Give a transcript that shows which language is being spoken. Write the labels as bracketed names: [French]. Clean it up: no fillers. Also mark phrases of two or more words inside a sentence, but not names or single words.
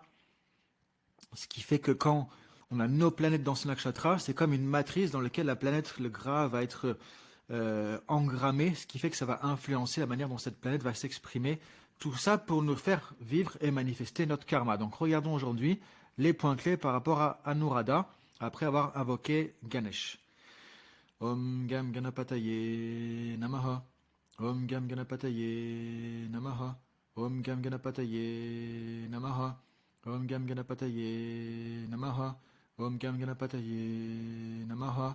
[French] Ce qui fait que quand on a nos planètes dans ce nakshatra, c'est comme une matrice dans laquelle la planète, le gras, va être engrammé, ce qui fait que ça va influencer la manière dont cette planète va s'exprimer. Tout ça pour nous faire vivre et manifester notre karma. Donc regardons aujourd'hui les points clés par rapport à Anuradha, après avoir invoqué Ganesh. [Sanskrit] Om Gam Ganapataye Namaha. Om Gam Ganapataye Namaha. Om Gam Ganapataye Namaha. Om Gam Ganapataye Namaha. Om Gam Ganapataye Namaha.